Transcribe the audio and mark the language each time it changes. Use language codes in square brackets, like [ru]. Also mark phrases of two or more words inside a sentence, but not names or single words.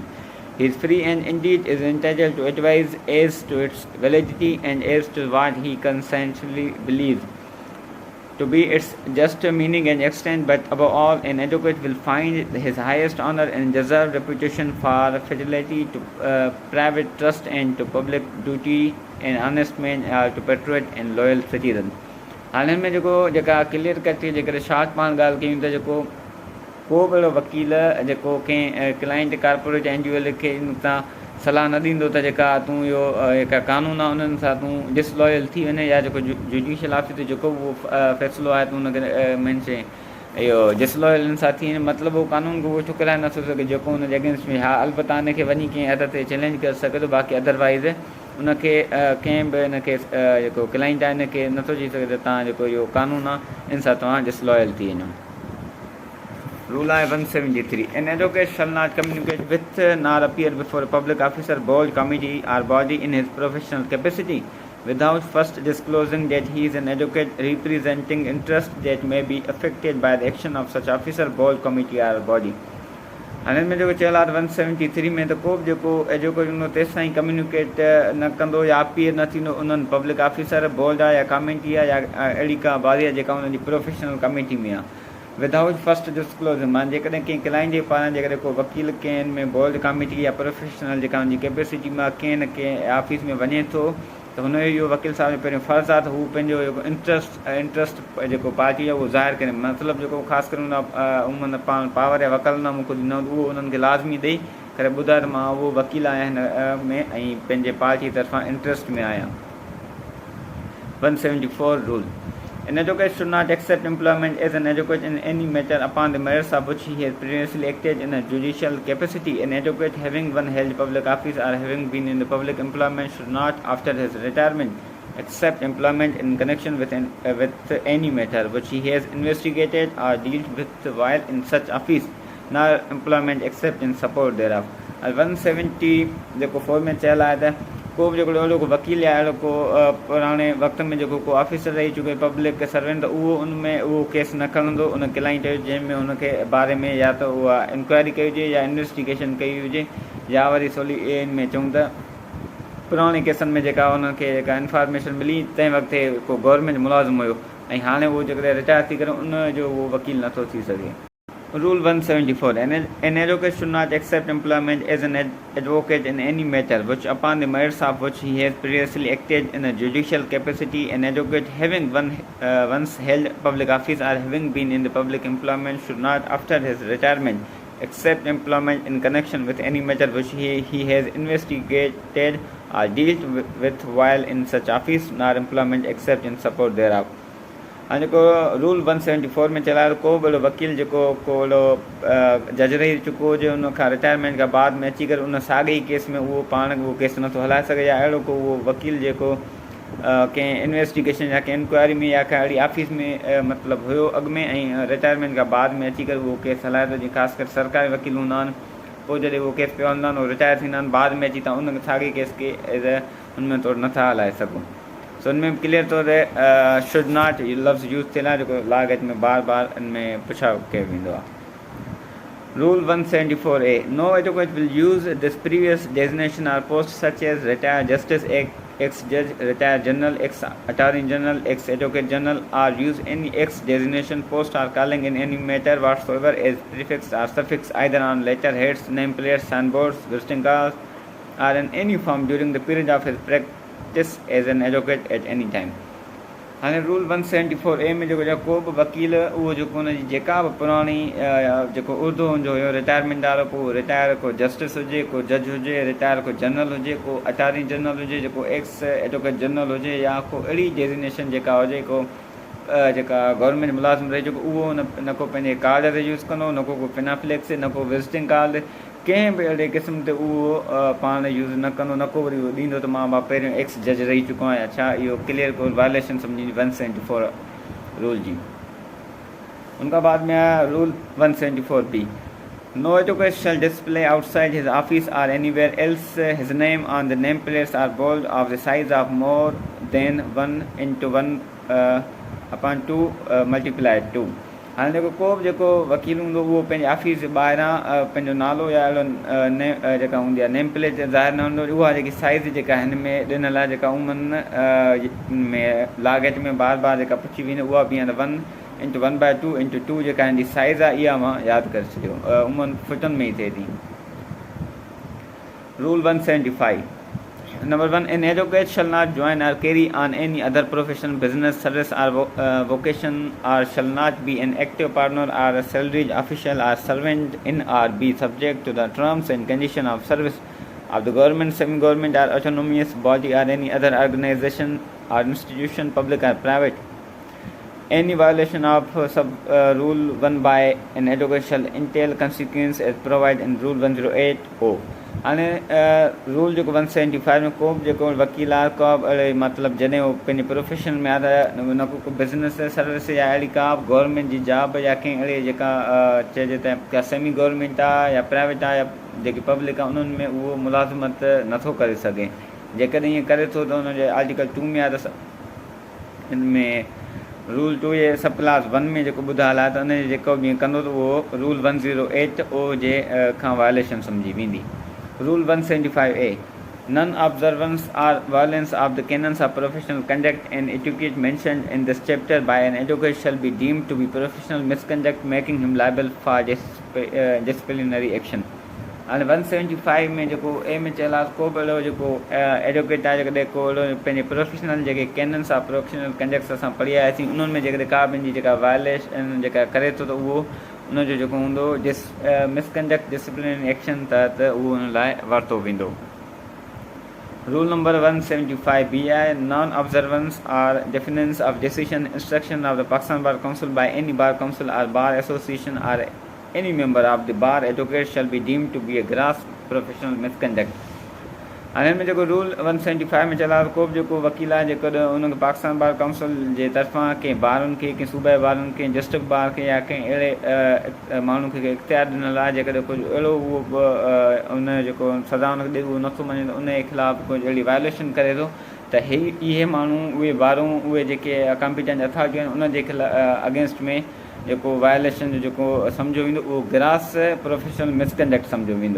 [en] He is free and indeed is entitled to advise as to its validity and as to what he conscientiously believes to be its just meaning and extent, but above all, an advocate will find his highest honor and deserved reputation for fidelity to private trust and to public duty, an honest man to patriot and loyal citizen. [sd] हाल में जेका [en] clear cut [sd] थी जेकर शॉर्ट पाण ॻाल्हि कयूं त जेको को बि अहिड़ो वकील जेको कंहिं [en] client corporate individual [sd] खे तां सलाह न ॾींदो त जेका तूं इहो जेका कानून आहे उन्हनि सां तूं डिसलॉयल थी वञे या जेको [en] judicial office [sd] जेको बि उहो फ़ैसिलो आहे तूं हुनखे मीन्स इहो डिसलॉयल सां थी वञे मतिलबु उहो कानून खे उहो ठुकराए नथो सघे जेको हुनजे अगेंस्ट में हा अलबत्ता हिनखे वञी कंहिं हद ते चैलेंज करे सघे थो बाक़ी अदरवाइज़ उनखे कंहिं बि हिनखे जेको क्लाइंट आहे हिनखे नथो चई सघे त तव्हां जेको इहो कानून आहे इन सां तव्हां डिसलॉयल थी वञो. [en] Rule 173. An advocate shall not communicate with nor appear before a public officer, board, committee or body in his professional capacity without first disclosing that he is an advocate representing interests that may be affected by the action of such officer, board, committee or body. [sd] हाणे में जेको चयल आहे 173 में त को बि जेको एडवोकेट हूंदो तेसि ताईं कम्युनिकेट न कंदो या अपीयर न थींदो उन्हनि [en] public officer board [sd] आहे या कमेटी आहे या अहिड़ी का बॉडी आहे जेका उन्हनि जी [en] professional committee [sd] में आहे [en] without first disclose [sd] माना जेकॾहिं कंहिं क्लाइंट जे पारां जेकॾहिं को वकील कंहिं में बोर्ड कमेटी या प्रोफेशनल जेका हुनजी कैपेसिटी मां कंहिं न कंहिं ऑफिस में वञे थो त हुन जो इहो वकील साहिब जो पहिरियों फ़र्ज़ु आहे त हू पंहिंजो जेको इंट्रस्ट जेको पार्टी आहे उहो ज़ाहिर करे मतिलबु जेको ख़ासि करे हुन पाण पावर या वकालतनामो कुझु ॾिनो उहो उन्हनि खे लाज़मी ॾेई करे ॿुधाए त मां उहो वकील आहियां हिन में ऐं पंहिंजे पार्टी तरफ़ां इंट्रस्ट में आहियां. 174 रूल. [en] An advocate should not accept employment as an advocate in any matter upon the merits of which he has previously acted in a judicial capacity. An advocate having one held public office or having been in the public employment should not, after his retirement, accept employment in connection with any matter which he has investigated or dealt with while in such office, nor employment except in support thereof. [sd] 170 जेको फॉर में चयल आहे त को बि जेको अहिड़ो को वकील या अहिड़ो को पुराणे वक़्त में जेको को ऑफिसर रही चुके [en] public servant [sd] त उहो उन में उहो केस न खणंदो उन क्लाइंट जो जंहिंमें उनखे बारे में या त उहा इंक्वायरी कई हुजे या इन्वेस्टिगेशन कई हुजे या वरी सवली इन में चऊं त पुराणे केसनि में जेका उनखे जेका इंफॉर्मेशन मिली तंहिं वक़्तु को गवर्नमेंट मुलाज़िम हुयो ऐं हाणे उहो जेकॾहिं रिटायर थी करे उनजो उहो वकील नथो थी सघे. [en] Rule 174. An advocate should not accept employment as an advocate in any matter which upon the merits of which he has previously acted in a judicial capacity. An advocate having once held public office or having been in the public employment should not, after his retirement, accept employment in connection with any matter which he has investigated or dealt with while in such office, nor employment except in support thereof. [sd] हाणे जेको रूल 174 में चलायो को बि अहिड़ो वकील जेको को अहिड़ो जज रही चुको हुजे उन खां रिटायरमेंट खां बाद में अची करे उन साॻे ई केस में उहो पाण उहो केस नथो हलाए सघे या अहिड़ो को उहो वकील जेको कंहिं इन्वेस्टिगेशन या कंहिं इंक्वायरी में या कंहिं अहिड़ी ऑफिस में मतिलबु हुयो अॻु में ऐं रिटायरमेंट खां बाद में अची करे उहो केस हलाए थो जीअं ख़ासि करे सरकारी वकील हूंदा आहिनि पोइ जॾहिं उहो केस पिया हूंदा आहिनि उहो रिटायर थींदा आहिनि बाद में अची तव्हां उन साॻी केस खे [en] as a [sd] हुनमें तौरु नथा हलाए सघो। सो हुन में क्लियर तौर ते [en] should not [sd] लफ़्ज़ यूज़ थियल आहे जेको लॉ गेट में बार बार इन में पुछाव कयो वेंदो आहे। [en] Rule 174A. No advocate will use this previous designation or post such as retired justice, ex-judge, retired general, ex-attorney general, ex-advocate general, or use any ex-designation, post or calling in any matter whatsoever as prefix or suffix either on letterheads, nameplates, signboards, visiting cards, or in any form during the period of his practice as an advocate at any time. [sd] हाणे रूल 174A में जेको को बि वकील उहो जेको हुनजी जेका बि पुराणी जेको उहिदो हुनजो हुयो रिटायरमेंट वारो, को रिटायर को जस्टिस हुजे, को जज हुजे, रिटायर को जनरल हुजे, को [en] attorney general [sd] हुजे, जेको [en] ex advocate general [sd] हुजे, या को अहिड़ी डेज़िग्नेशन जेका हुजे, को जेका गवर्नमेंट मुलाज़िम रहे जेको उहो न को पंहिंजे कार्ड ते यूज़ कंदो, न को पिनाफ्लेक्स, न को [en] visiting card, [sd] कंहिं बि अहिड़े क़िस्म ते उहो पाण यूज़ न कंदो, न को वरी उहो ॾींदो त मां पहिरियों [en] ex judge [sd] रही चुको आहियां। छा इहो क्लियर को वायलेशन सम्झी 174 रूल जी। उनखां बाद में आया रूल 174B. [en] No advocate shall display outside his office or anywhere else his name on the nameplates or bold of the size of more than 1:1/2 × 2. [sd] हाणे जेको को बि जेको वकील हूंदो उहो पंहिंजे ऑफिस जे ॿाहिरां पंहिंजो नालो या अहिड़ो जेका हूंदी आहे [en] name plate [sd] ज़ाहिर न हूंदो। उहा जेकी साइज़ जेका हिन में ॾिनल आहे जेका उमन में लागेट में बार बार जेका पुछी वेंदी उहा बि आहे 1:1/2 × 2 जेका हिन जी साइज़ आहे इहा मां यादि करे छॾियो, उमन फुटनि में ई थिए थी। [en] रूल 175. Number 1. An advocate shall not join or carry on any other profession, business, service or vocation, or shall not be an active partner or a salaried official or servant in or be subject to the terms and conditions of service of the government, semi-government or autonomous body or any other organization or institution, public or private. Any violation of rule 1 by an advocate shall entail consequence as provided in rule 108O. [sd] हाणे रूल जेको 175 में को बि जेको वकील आहे को बि अहिड़े मतिलबु जॾहिं उहो पंहिंजे प्रोफेशन में आहे त न को [en] business service [sd] या अहिड़ी का बि गवर्नमेंट जी जॉब या कंहिं अहिड़े जेका चइजे त का [en] semi government [sd] आहे या प्राइवेट आहे या जेकी पब्लिक आहे उन्हनि में उहो मुलाज़िमत नथो करे सघे। जेकॾहिं ईअं करे थो त हुनजे आर्टिकल 2 में आहे त हिन में रूल 2 जे [en] sub clause [sd] 1 में जेको ॿुधायल आहे त उनजे जेको बि ईअं कंदो त उहो रूल 108O जे खां वायलेशन सम्झी वेंदी। [en] Rule 175A. Non-observance or violation of the canons of professional conduct and etiquette mentioned in this chapter by an advocate shall be deemed to be professional misconduct, making him liable for disciplinary action. [sd] हाणे 175 में जेको ए में चयल आहे को बि अहिड़ो जेको एडवोकेट आहे जेकॾहिं को अहिड़ो पंहिंजे प्रोफेशनल जेके [en] canons of professional conducts [sd] असां पढ़ी आयासीं उन्हनि में जेकॾहिं का पंहिंजी जेका वायलेशन जेका करे थो त उहो उनजो जेको हूंदो [en] misconduct disciplinary action [sd] तहत उहो हुन लाइ वरितो वेंदो। [en] Rule number 175B आहे non observance or defence of decision instruction of the Pakistan Bar Council by any Bar Council or Bar Association or any member of the bar advocate shall be deemed to be a gross professional misconduct. [sd] हाणे में जेको रूल 175 में चला को बि जेको वकील आहे जेको उनखे पाकिस्तान बार काउंसिल जे तरफ़ां कंहिं ॿारनि खे कंहिं सूबे ॿारनि खे [en] district bar [sd] खे या कंहिं अहिड़े माण्हू खे इख़्तियार ॾिनल आहे जेकॾहिं कुझु अहिड़ो उहो उन जेको सज़ा उनखे ॾे उहो नथो मञे त उनजे ख़िलाफ़ु कुझु अहिड़ी वायलेशन करे थो त इहे माण्हू उहे ॿारूं उहे जेके [en] competent authorities [sd] आहिनि उन जे अगेंस्ट में जेको वायलेशन जो जेको सम्झो वेंदो उहो [en] gross professional misconduct [sd] सम्झो वेंदो।